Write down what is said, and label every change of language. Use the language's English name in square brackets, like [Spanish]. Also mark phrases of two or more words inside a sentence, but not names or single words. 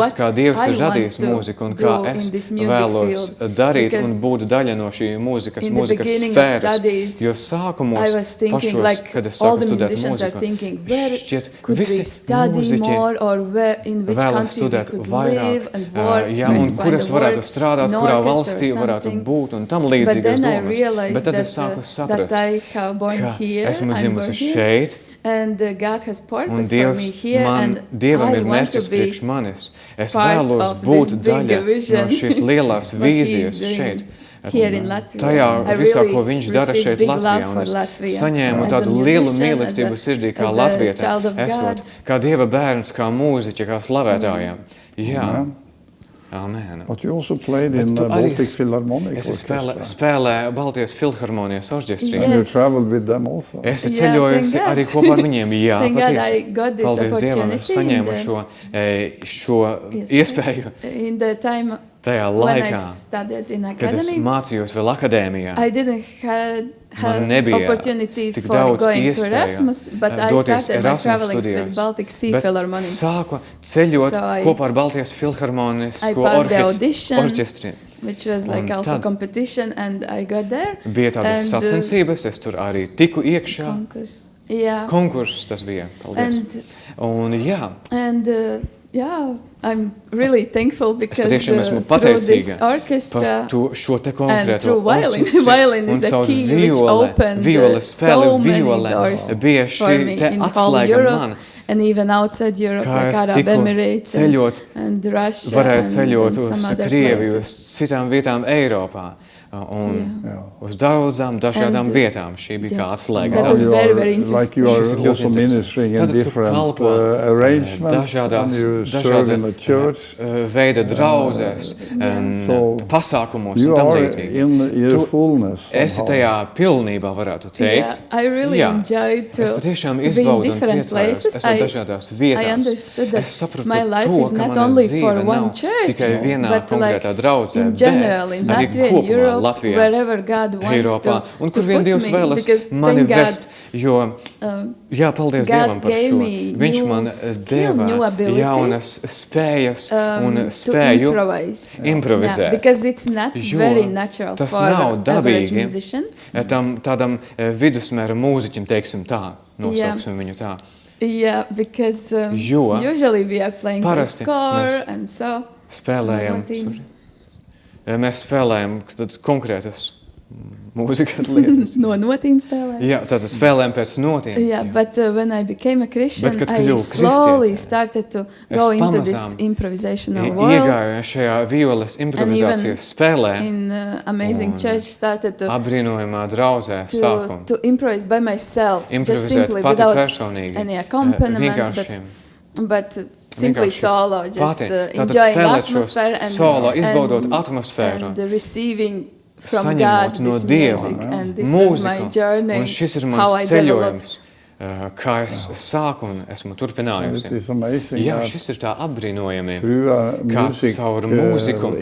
[English] what [Latvian] kā Dievs [English] I [Latvian] ir [English] want [Latvian] radījis [English] to [Latvian] mūziku un [English] do [Latvian] kā [English] in [Latvian] es [English] this music [Latvian] vēlos [English] field. [Latvian] darīt [English] Because [Latvian] un būt daļa no šī mūzikas [English] in the beginning of [Latvian] sfēras. [English] studies, [Latvian] Jo sākumos, [English] I was thinking [Latvian] pašos, [English] like [Latvian] kad es [English] all [Latvian] sāku [English] the [Latvian] studēt [English] musicians are [Latvian] mūziku, [English] thinking where [Latvian] šķiet, [English] could we [Latvian] visi [English] study [Latvian] mūziķi [English] more or where in which [Latvian] vēlas [English] country we [Latvian] studēt [English] could [Latvian] vairāk, [English] live and work, [Latvian] jā, [English] try [Latvian] un [English] to [Latvian] kur [English] find [Latvian] es [English] a [Latvian] varētu [English] work [Latvian] strādāt, [English] in [Latvian] kurā [English] orchestra [Latvian] valstī [English] or [Latvian] varētu [English] something. [Latvian] būt un tam [English] But [Latvian] līdzīgas [English] then I [Latvian] domas. [English] realized [Latvian] Bet tad [English] that, [Latvian] es sāku [English] that [Latvian] saprast, [English] I have born [Latvian] ka [English] here, [Latvian] esmu [English] I'm born [Latvian] dzimusi [English] here, [Latvian] šeit, [English] and God has [Latvian] un [English] purpose for me here, and [Latvian] Dievam [English] I [Latvian] ir [English] want to [Latvian] mērķis [English] be [Latvian] priekš manis. Es [English] part [Latvian] vēlos [English] of [Latvian] būt [English] this big [Latvian] daļa [English] vision, [Latvian] no šīs lielās [English] what he is [Latvian] vīzijas [English] doing [Latvian] šeit. [English] here in Latvia. [Latvian] Tajā [English] I [Latvian] visā, [English] really [Latvian] ko viņš dara [English] received [Latvian] šeit [English] big [Latvian] Latvijā, [English] love [Latvian] un [English] for [Latvian] es [English] Latvia. [Latvian] saņēmu [English] As a [Latvian] tādu lielu [English] musician, [Latvian] mīlestību [English] as a- [Latvian] sirdī, kā [English] as a [Latvian] latviete, [English] child of [Latvian] esot, [English] God. [Latvian] kā Dieva bērns, kā mūziķa, kā slavētājiem. Jā, [English] Amen. [Latvian] amen. [English] But you also played in [Latvian] tu [English] the [Latvian] arī [English] Baltic Philharmonic [Latvian] Es [English] Orchestra. [Latvian] spēlēju Baltijas filharmonijas orķestrī. [English] Yeah. And you Yes. traveled with them also. [Latvian] Es [English] Yeah, [Latvian] ceļoju [English] thank [Latvian] arī [English] God. [Latvian] kopā ar viņiem. Jā, [English] Thank God I [Latvian] patiesi. [English] got this [Latvian] Paldies Dievam, es [English] opportunity [Latvian] saņēmu [English] in [Latvian] šo [English] Yes. [Latvian] iespēju [English] In the time [Latvian] tajā [English] when I [Latvian] laikā, [English] studied in [Latvian] kad es [English] academy, [Latvian] mācījos vēl akadēmijā. [English] I didn't have [Latvian] nebija [English] opportunity [Latvian] tik [English] for [Latvian] daudz [English] going to [Latvian] iespēju, [English] Erasmus, but I [Latvian] doties [English] started my [Latvian] Erasmus [English] travelings [Latvian] studijās. [English] with Baltic Sea [Latvian] Bet [English] Philharmonic. [Latvian] sāku ceļot [English] So I- [Latvian] kopā ar Baltijas filharmonijas [English] I passed the audition. [Latvian] orķestri. [English] Which was like [Latvian] Un [English] also [Latvian] tad- [English] competition, and I got there. [Latvian] Bija tādas [English] And, [Latvian] sacensības, es tur arī tiku iekšā. [English] Concourse. Yeah. [Latvian] konkurss tas bija. Paldies. Un jā, [English] Yeah, I'm really thankful because [Latvian] patiešām esmu [English] through this [Latvian] pateicīga [English] orchestra [Latvian] par šo te [English] and [Latvian] konkrēto [English] through violin, [Latvian] orķestri [English] violin is [Latvian] un [English] a [Latvian] caur [English] key which opened [Latvian] viola spēle, [English] so many [Latvian] viole [English] doors [Latvian] bija [English] for [Latvian] šī [English] me [Latvian] te [English] in whole [Latvian] atslēga [English] Europe [Latvian] man, [English] and even outside Europe, [Latvian] kā [English] like [Latvian] es [English] Arab [Latvian] tiku [English] Emirates [Latvian] ceļot, [English] and Russia [Latvian] varētu ceļot [English] and [Latvian] uz [English] some other [Latvian] Krieviju, uz [English] places. [Latvian] citām vietām Eiropā un uz daudzām dažādām [English] And [Latvian] vietām. Šī bija kā atslēga. [English] that Now was you very, are- very Like interesting. you [Latvian] Šis ir [English] are [Latvian] ļoti [English] also [Latvian] interesanti. [English] ministering in [Latvian] Tad tu [English] different [Latvian] kalpo, [English] arrangements and you serve in the church. [Latvian] Veida draudzes, [English] So [Latvian] pasākumos [English] You [Latvian] un tam [English] are [Latvian] līdzīgi. [English] in your [Latvian] Tu [English] fullness. [Latvian] esi [English] somehow. [Latvian] tajā pilnībā, varētu teikt. [English] Yeah, I really [Latvian] Jā. [English] enjoyed [Latvian] Es [English] to [Latvian] patiešām [English] be in [Latvian] izbaudu un [English] different [Latvian] priecājos. [English] places. [Latvian] Es esmu dažādās vietās. [English] I understood that [Latvian] Es sapratu [English] my life [Latvian] to, [English] is [Latvian] ka [English] not [Latvian] mana [English] only [Latvian] dzīve [English] for [Latvian] nav [English] one church, [Latvian] tikai vienā [English] but like [Latvian] konkrētā draudzē, [English] in general, in [Latvian] bet arī [English] Latvia, in [Latvian] kopumā [English] Europe, [Latvian] Latvijā, [English] wherever God wants [Latvian] Eiropā. Un [English] to [Latvian] kur vien [English] put [Latvian] Dievs [English] me, [Latvian] vēlas [English] because [Latvian] mani [English] thank God, [Latvian] vest, jo, jā, paldies [English] God [Latvian] Dievam par [English] gave [Latvian] šo. [English] me [Latvian] Viņš [English] new [Latvian] man [English] skill, new [Latvian] deva [English] ability, [Latvian] jaunas spējas un [English] to [Latvian] spēju [English] improvise. [Latvian] improvizēt. [English] Yeah, because it's not [Latvian] Jo [English] very natural [Latvian] tas [English] for [Latvian] nav [English] average [Latvian] dabīgi [English] musician. [Latvian] tādam vidusmēra mūziķim, teiksim tā, nosauksim viņu tā. [English] Yeah, because [Latvian] Jo [English] usually we are playing by [Latvian] parasti [English] score [Latvian] mēs [English] and so. [Latvian] Spēlējam, Notīm. mēs spēlējam konkrētas mūzikas lietas. No notīm spēlē. Jā, tātad spēlējam pēc notiem. [English] Yeah, but when I became a Christian, [Latvian] Bet, kad [English] I [Latvian] kļuvu [English] slowly [Latvian] kristiete, [English] started to [Latvian] es [English] go into this [Latvian] pamazām [English] improvisational world. [Latvian] Iegāju šajā violas improvizācijas spēlē, [English] In Amazing [Latvian] Un [English] Church, started to [Latvian] apbrīnojamā draudzē sākumu. [English] to improvise by myself, just [Latvian] Improvizēt [English] simply [Latvian] pati [English] without [Latvian] personīgi. [English] any accompaniment, [Latvian] Vienkārši [English] but simply [Latvian] vienkārši [English] solo, just [Latvian] pati. Tātad [English] enjoying [Latvian] spēlēt šos [English] atmosphere and [Latvian] solo, izbaudot atmosfēru. [English] and receiving from [Latvian] Saņemot [English] God [Latvian] no [English] this [Latvian] Dieva [English] music, and this [Latvian] mūziku. [English] is my journey, [Latvian] Un šis ir [English] how I [Latvian] mans [English] developed. [Latvian] ceļojums, kā es sāku un esmu [English] It [Latvian] turpinājusi. [English] is amazing [Latvian] Jā, [English] that [Latvian] šis ir tā apbrīnojami. [English] through a [Latvian] Kā [English] music [Latvian] caur mūziku,